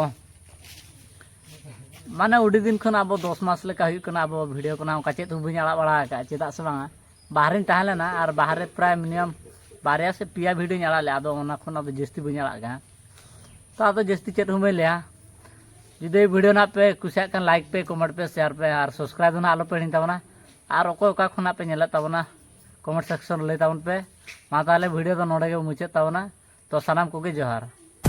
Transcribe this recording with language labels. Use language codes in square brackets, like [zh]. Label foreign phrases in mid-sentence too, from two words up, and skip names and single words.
[unr] माने उडी दिन खन अब 10 मास लेका हुई कना अब वीडियो को ना उनका चेत हुबी आड़ा बड़ा का चेदा से बांगा बाहर ताहले ना और बाहर प्राय मिनिमम बारिया से पिया वीडियो आड़ा ले आदो ओना खन अब जस्ती बन आड़ा गा तो आदो जस्ती चेत हुमे ले जुदे वीडियो ना पे कुसिया कन लाइक पे कमेंट पे शेयर पे और सब्सक्राइब ना आलो पे हिन ताबना और ओको ओका खना पे नेला ताबना कमेंट सेक्शन ले ताबन पे मा ताले वीडियो तो नोडे गे मुचे ताबना तो सनाम को गे जोहार।